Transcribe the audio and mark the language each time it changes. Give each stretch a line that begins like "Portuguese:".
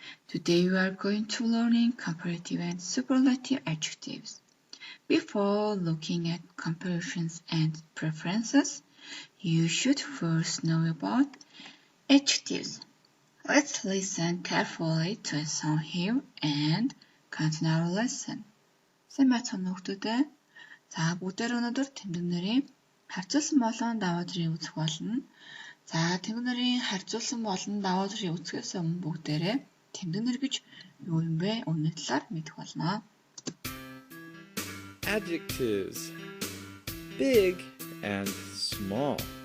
English: Today we are going to learning comparative and superlative adjectives. Before looking at comparisons and preferences, you should first know about adjectives. Let's listen carefully to a song here and continue our lesson.
Mongolian: Сайн байцгаана хүүхдүүдээ. За бүгдээр өнөөдөр тэмдэг нэрийн харьцуулсан болон даваа зэргийн үүсэх болно. За тэмдэг нэрийн харьцуулсан болон даваа зэргийн үүсгэхээс өмнө бүгдээрээ тэмдэг нэр гэж юу юм бэ? Үүний талаар мэдэх болно.
English: Adjectives: big and small.